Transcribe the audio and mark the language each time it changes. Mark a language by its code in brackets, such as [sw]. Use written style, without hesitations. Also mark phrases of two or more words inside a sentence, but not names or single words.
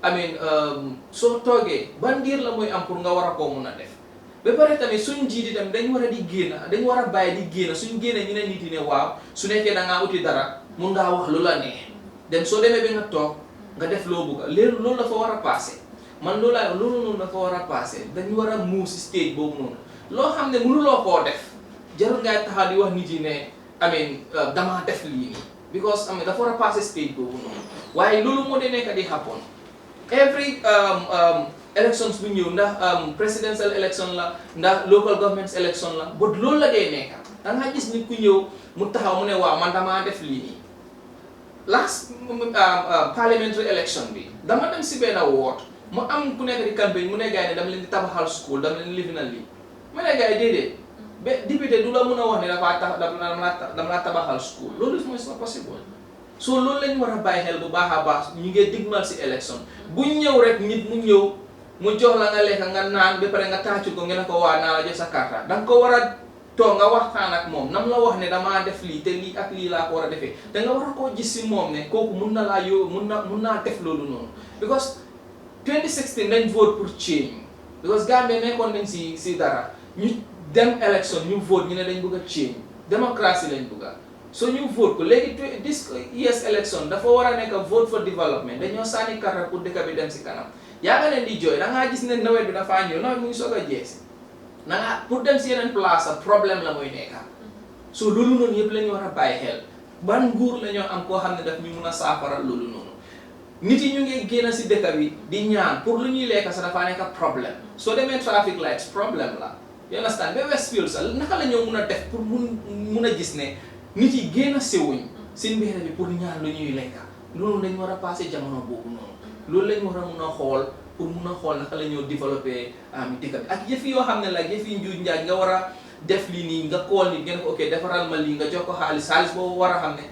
[wo] soo toogee ban diir la muy am pour nga war a koo mun a def ba pare tamit suñ njiit yi tamit dañ war a di génn dañ war a bàyyi di génn suñ génnee ñu ne nit yi ne waaw su nekkee da ngaa uti dara mun ngaa wax lu la neex dem soo demee ba nga toog nga def loo bëgg léegi loolu dafa war a passé man loolu noonu dafa war a passé dañu war a move si stage boobu noonu loo xam ne mënuloo koo def jarul ngay taxaw di wax nit yi ne damaa def lii nii because dafa war a passé stage boobu noonu waaye loolu moo de nekk di happen [en] every elections [wo] bu ñëw ndax [en] presidential election [wo] la ndax [en] local governments election [wo] la but loolu la dee nekk da nga gis nit ku ñëw mu taxaw mu ne waaw man damaa def lii nii [en] last parliamentary election [wo] bi dama dem si benn ward mu am ku nekk di campagne mu ne gars yi ne dama leen di tabaxal school dama leen di lifinal lii ma ne gars yi déedéet ba député du la mun a wax ne dama la tabaxal school loolu mooy [fr] pas possible [wo] so loolu lañu war a bàyyi xel bu baax a baax ñu ngi digmal si élection buñ ñëw rek nit mu ñëw mu jox la nga lekk nga naan ba pare nga tàccu ko nga ne ko waa naa la jox sa carte danga ko war a toog nga waxtaan ak moom nam la wax ne damaa def lii te lii ak lii laa ko war a defee da nga war a koo gis si moom ne kooku mun na laa mun naa def loolu noonu because 2016 dañ vote pour change because Gambia nekkoon nañ si dara ñu dem élection ñu vote ñu ne dañ bëgg a change démocratie lañ bëgg a so ñu vote ko léegi [en] this year's election [wo] dafa war a nekk [en] vote for development [wo] dañoo sànni carte pour dëkk bi dem si kanam yaa nga leen di jooy da ngaa gis ne nawet bi dafaa ñëw nawet mu ngi soog a jeesi na nga pour dem si yeneen place problème la mooy nekka so loolu noonu yëpp la ñu war a bàyyi xel ban nguur la ñoo am koo xam ne daf ñu mun a saafara loolu noonu nit yi ñu ngi génn si dëkk bi di ñaan pour lu ñuy lekk sax dafa nekk problème soo demee [en] traffic lights [wo] problème la [en] you understand [wo] ba Westfield sax naka la ñoo mun a def pour mun a gis ne nit yi génn siwuñ seen mbir bi pour ñaan lu ñuy lekk loolu dañ war a passé jamono boobu noonu loolu lañ war a mun a xool pour mun a xool naka la ñoo développé dëkk bi ak yëf yoo xam ne la yëf yi njuuj njaaj nga war a def lii nii nga kool nit ngeen ko ok defaral ma lii nga jox ko xaalis boobu war a xam ne